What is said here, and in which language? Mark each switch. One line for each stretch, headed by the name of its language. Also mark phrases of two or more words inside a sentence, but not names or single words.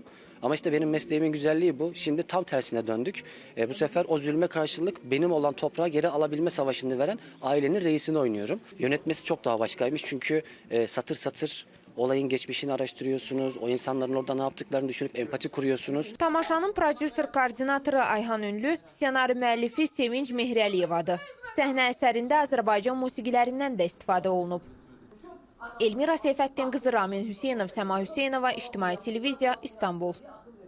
Turkish: Ama işte benim mesleğimin güzelliği bu. Şimdi tam tersine döndük. Bu sefer o zulme karşılık benim olan toprağı geri alabilme savaşını veren ailenin reisini oynuyorum. Yönetmesi çok daha başkaymış çünkü satır satır olayın geçmişini araştırıyorsunuz. O insanların orada ne yaptıklarını düşünüp empati kuruyorsunuz.
Azerbaijani: Tamaşanın prodüser koordinatoru Ayhan Ünlü, ssenari müəllifi Sevinç Mehrəliyevadır. Səhnə əsərində Azərbaycan musiqilərindən də istifadə olunub. Elmira Seyfəddin qızı Ramin Hüseynov, Səma Hüseynova, İctimai Televiziya, İstanbul.